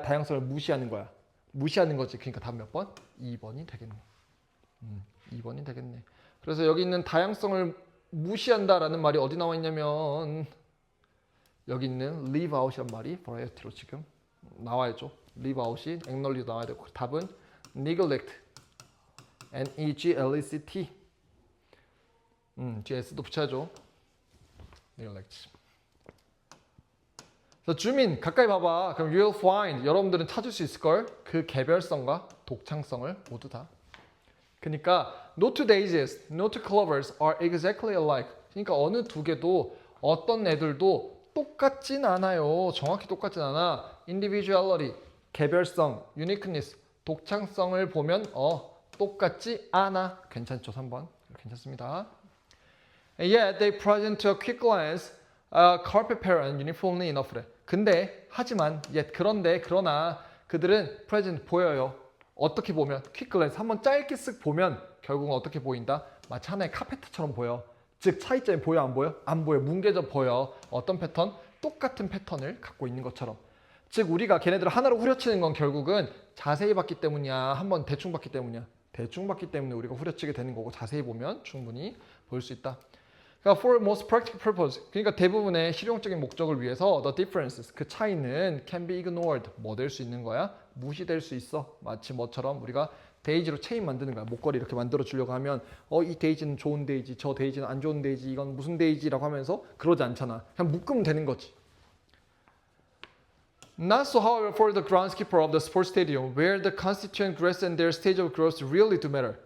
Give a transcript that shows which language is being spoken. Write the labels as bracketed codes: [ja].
[ko] 다양성을 무시하는 거야? 무시하는 거지. 그러니까 답 몇 번? 2번이 되겠네. 2번이 되겠네. 그래서 여기 있는 다양성을 무시한다라는 말이 어디 나와 있냐면 여기 있는 leave out이란 말이 variety로 지금 나와야죠. leave out이 acknowledge 나와야 되고 답은 neglect, N-E-G-L-E-C-T. GS도 붙여야죠. neglect. 그래서 주민 가까이 봐봐. 그럼 [en] you'll find [ko] 여러분들은 찾을 수 있을걸? 그 개별성과 독창성을 모두 다. 그러니까 [en] no two daisies, no two clovers are exactly alike. [ko] 그러니까 어느 두 개도 어떤 애들도 똑같진 않아요. 정확히 똑같진 않아. individuality, 개별성, uniqueness, 독창성을 보면 똑같지 않아. 괜찮죠? 3번. 괜찮습니다. [en] And yet they present to a quick glance a carpet pattern uniformly enough. [ko] 근데 하지만 yet 그러나 그들은 present 보여요. 어떻게 보면 quick glance 한번 짧게 쓱 보면 결국은 어떻게 보인다? 마치 하나의 카페트처럼 보여. 즉 차이점이 보여 안 보여? 안 보여. 뭉개져 보여. 어떤 패턴? 똑같은 패턴을 갖고 있는 것처럼. 즉 우리가 걔네들을 하나로 후려치는 건 결국은 자세히 봤기 때문이야? 한번 대충 봤기 때문이야? 대충 봤기 때문에 우리가 후려치게 되는 거고 자세히 보면 충분히 볼 수 있다. 그러니까 [en] for most practical purpose. [ko] 그러니까 대부분의 실용적인 목적을 위해서 [en] the differences. [ko] 그 차이는 [en] can be ignored. [ko] 뭐 될 수 있는 거야? 무시될 수 있어. 마치 뭐처럼 우리가 데이지로 체인 만드는 거야. 목걸이 이렇게 만들어 주려고 하면 이 데이지는 좋은 데이지, 저 데이지는 안 좋은 데이지, 이건 무슨 데이지라고 하면서 그러지 않잖아. 그냥 묶으면 되는 거지. [en] Not so, however, for the groundskeeper of the sports stadium, where the constituent grass and their stage of growth really do matter.